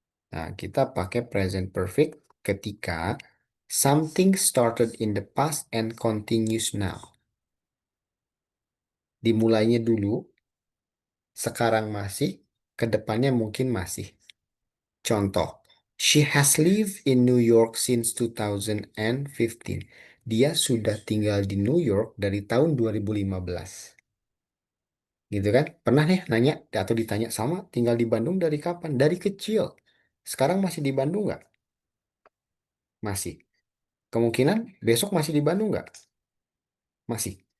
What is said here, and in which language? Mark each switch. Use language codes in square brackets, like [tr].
[id] Nah, kita pakai [en] present perfect ketika something started in the past and continues now. [id] Dimulainya dulu, sekarang masih, ke depannya mungkin masih. [en] Contoh, she has lived in New York since 2015. [id] Dia sudah tinggal di New York dari tahun 2015. Gitu kan? Pernah nih nanya atau ditanya sama tinggal di Bandung dari kapan? Dari kecil. Sekarang masih di Bandung nggak? Masih. Kemungkinan besok masih di Bandung nggak? Masih.